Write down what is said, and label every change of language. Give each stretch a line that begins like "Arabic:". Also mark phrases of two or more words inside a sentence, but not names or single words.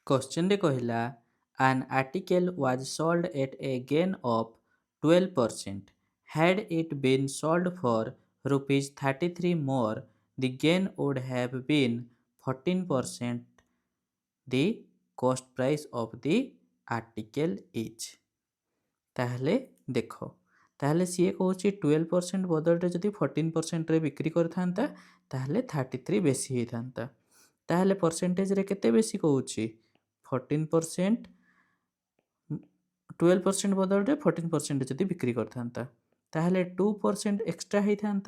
Odia: କ୍ୱେଶ୍ଚନ ରେ କହିଲା
English: an article was sold at a gain of 12%. Had it been sold for rupees 33 more, the gain would have been 14%. The cost price of the article is
Odia: ତାହେଲେ ଦେଖ ତାହେଲେ ସିଏ କହୁଛି 12% ବଦଳରେ ଯଦି 14%ରେ ବିକ୍ରି କରିଥାନ୍ତା ତାହେଲେ 33 ବେଶୀ ହେଇଥାନ୍ତା। ତାହେଲେ ପରସେଣ୍ଟେଜରେ କେତେ ବେଶୀ କହୁଛି 14%, 12% ବଦଳରେ 14% ଯଦି ବିକ୍ରି କରିଥାନ୍ତା ତାହେଲେ 2% ଏକ୍ସଟ୍ରା ହେଇଥାନ୍ତା।